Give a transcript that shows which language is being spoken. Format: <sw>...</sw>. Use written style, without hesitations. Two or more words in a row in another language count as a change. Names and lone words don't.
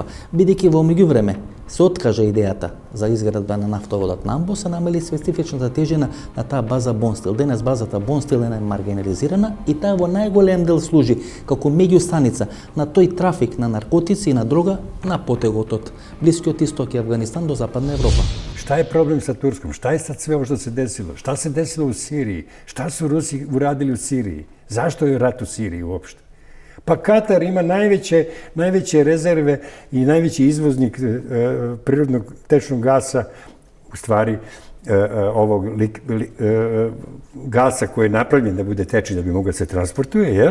<mk>Бидејќи во меѓувреме се откажа идејата за изградба на нафтоводот на Амбо, се намали специфичната тежина на таа база Бонстил. Денес базата Бонстил е маргинализирана и таа во најголем дел служи како меѓустаница на тој трафик на наркотици и на дрога на потегот од Блискиот исток и Афганистан до Западна Европа.</mk> <sr>Šta je problem sa Turskom? Šta je sad sve ovo što se desilo? Šta se desilo u Siriji? Šta su Rusi uradili u Siriji? Zašto je rat u Siriji uopšte? Pa Katar ima najveće rezerve i najveći izvoznik prirodnog tečnog gasa, u stvari ovog gasa koji je napravljen da bude tečni, da bi mogao se transportuje, jel?</sr>